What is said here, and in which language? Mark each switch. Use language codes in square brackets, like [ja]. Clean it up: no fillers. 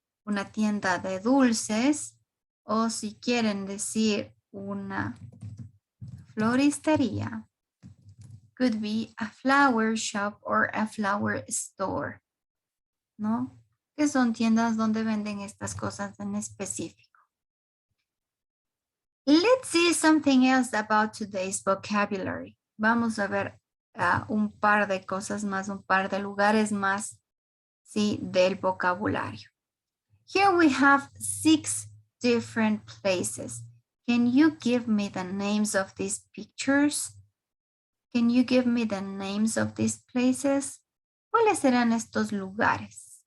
[es] Una tienda de dulces, o si quieren decir una floristería, [en] could be a flower shop or a flower store, [es] ¿no? Que son tiendas donde venden estas cosas en específico. [en] Let's see something else about today's vocabulary. [es] Vamos a ver un par de cosas más, un par de lugares más, ¿sí? Del vocabulario. [en] Here we have 6 different places. Can you give me the names of these pictures? Can you give me the names of these places? [es] ¿Cuáles serán estos lugares?